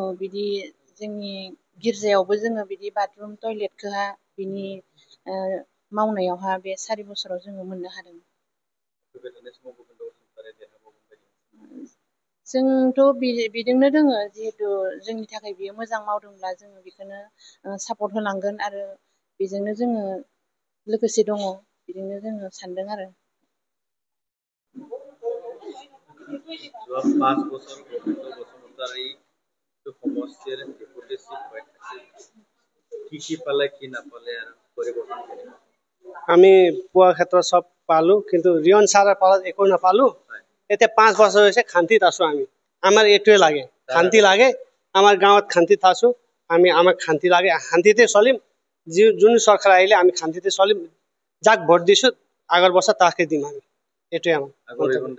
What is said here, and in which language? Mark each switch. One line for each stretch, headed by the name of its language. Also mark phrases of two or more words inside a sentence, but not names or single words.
Bodo: बिदि जोंनि गिर्जायावबो जोङो बिदि
English: bathroom toiletखौहा
Bodo: बिनि मावनायावहा बे 4 बोसोराव जोङो मोननो हादों जोंथ' बिजोंनो दोङो जिहेथु जोंनि थाखाय बियो मोजां मावदोंब्ला जोङो बेखौनो सापर्ट होलांगोन आरो बेजोंनो जोङो लोगोसे दङ बिदिनो जोङो सानदों आरो
Assamese: 5 বছর গোবিন্দ বসুমতাৰী সমষ্টিৰ
English: deputy chief
Assamese: হৈ কি পালে কি নাপালে আৰু পৰিৱৰ্তন আমি পোৱাৰ ক্ষেত্ৰত চব পালো কিন্তু ৰিয়ন ছাৰৰ পালত একো নাপালো এতিয়া 5 বছৰ হৈছে শান্তিত আছো আমি আমাৰ এইটোৱে লাগে শান্তি লাগে আমাৰ গাঁৱত শান্তিত আছো আমাক শান্তি লাগে শান্তিতে চলিম যোন চৰকাৰ আহিলে আমি শান্তিতে চলিম যাক ভোট দিছো আগৰ বছৰ তাকে দিম আমি এইটোৱে আমাৰ